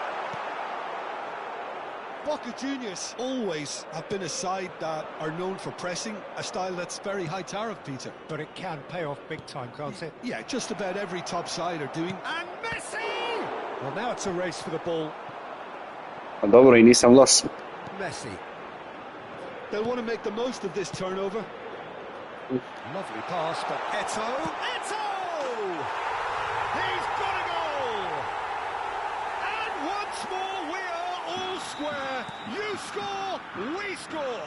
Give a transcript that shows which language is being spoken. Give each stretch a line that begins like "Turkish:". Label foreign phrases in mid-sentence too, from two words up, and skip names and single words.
English: Boca Juniors always have been a side that are known for pressing, a style that's very high tariff, Peter. But it can pay off big time, can't it? Yeah, just about every top side are doing. And Messi! Well, now it's a race for the ball.
Serbian: Pa dobro I nisam los.
English: Messi. They'll want to make the most of this turnover. Lovely pass, but Eto'o! Eto'o! He's got a goal! And once more we are all square. You score, we score.